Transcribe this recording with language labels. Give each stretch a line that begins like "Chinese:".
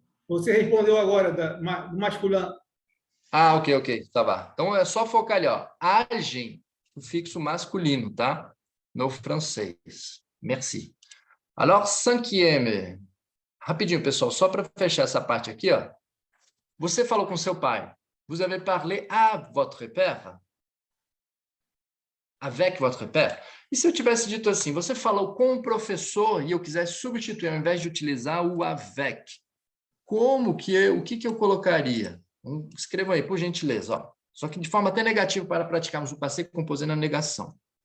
Portuguese: Você respondeu agora do masculino. Ah, ok. Tá bom. Então, é só focar ali, ó. Agem, sufixo masculino, tá? No francês.
French: Merci. Alors, cinquième.
Portuguese: Rapidinho, pessoal, só para fechar essa parte aqui, ó. Você falou com seu pai.
French: Vous avez parlé à votre père? Avec votre père?
Portuguese: E se eu tivesse dito assim, você falou com o professor e eu quisesse substituir, ao invés de utilizar o avec, o que eu colocaria? Escrevam aí, por gentileza. Ó. Só que de forma até negativa para praticarmos o passé composé na negação.